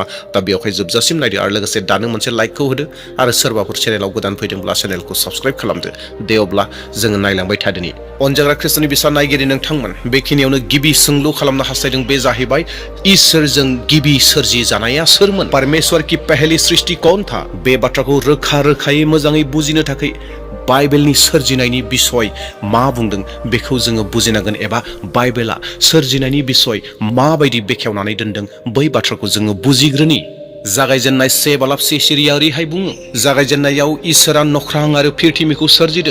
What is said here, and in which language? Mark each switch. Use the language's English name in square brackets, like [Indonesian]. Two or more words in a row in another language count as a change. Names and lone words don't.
[Bodo] दा बेवहाय जोबजासिम नायदो आरो लोगोसे दानो मोनसे लाइकखौ होदो आरो सोरबाफोर चेनेलाव गोदान फैदोंब्ला चेनेलखौ साबस्क्राइब खालामदो। दे अब्ला जोङो नायलांबाय थादोनि। अनजाग्रा ख्रिस्ट'नि बिसा नायगिरि नोंथांमोन, बेखिनियावनो गिबि सोंलु खालामनो हास्थायदों बे जाहैबाय इसोरजों गिबि सोरजि जानाया सोरमोन? [Hindi] परमेश्वर की पहली सृष्टि कौन था? [Bodo] बे बाथ्राखौ रोखा रोखायै मोजाङै बुजिनो थाखाय बाइबेलनि सोरजिनायनि बिसय मा बुंदों बेखौ जोङो बुजिनांगोन एबा बाइबेला सोरजिनायनि बिसय माबायदि बेखेवनानै दोनदों बै बाथ्राखौ जोङो बुजिग्रोनि। जागायजेननाय 1:7 सिरिया ओरैहाय बुङो, जागायजेननायाव इसोरा नख्रां आरो पृथ्वीखौ सोरजिदों।